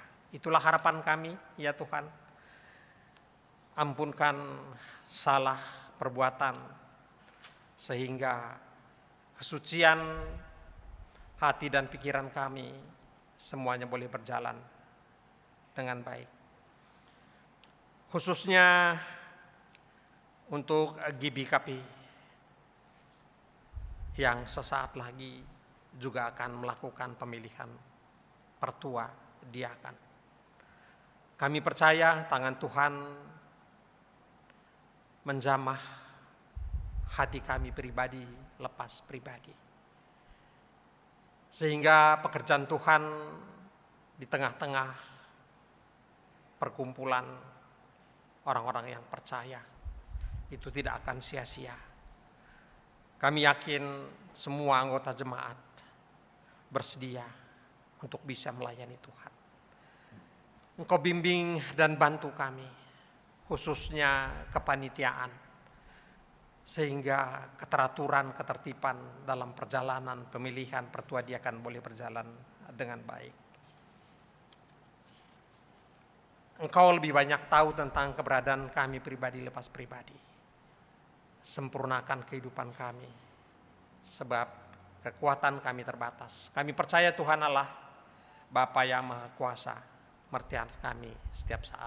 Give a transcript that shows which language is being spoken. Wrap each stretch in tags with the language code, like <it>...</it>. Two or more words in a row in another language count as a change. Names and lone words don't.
<id>Itulah harapan kami, ya Tuhan. Ampunkan salah perbuatan sehingga kesucian hati dan pikiran kami semuanya boleh berjalan dengan baik. Khususnya untuk GBKP yang sesaat lagi juga akan melakukan pemilihan pertua diakan. Kami percaya tangan Tuhan menjamah hati kami pribadi lepas pribadi, sehingga pekerjaan Tuhan di tengah-tengah perkumpulan orang-orang yang percaya itu tidak akan sia-sia. Kami yakin semua anggota jemaat bersedia untuk bisa melayani Tuhan. Engkau bimbing dan bantu kami, khususnya kepanitiaan, sehingga keteraturan, ketertiban dalam perjalanan pemilihan pertua diakan boleh berjalan dengan baik. Engkau lebih banyak tahu tentang keberadaan kami pribadi lepas pribadi. Sempurnakan kehidupan kami, sebab kekuatan kami terbatas. Kami percaya Tuhan Allah, Bapa yang Maha Kuasa, mertian kami setiap saat.</id>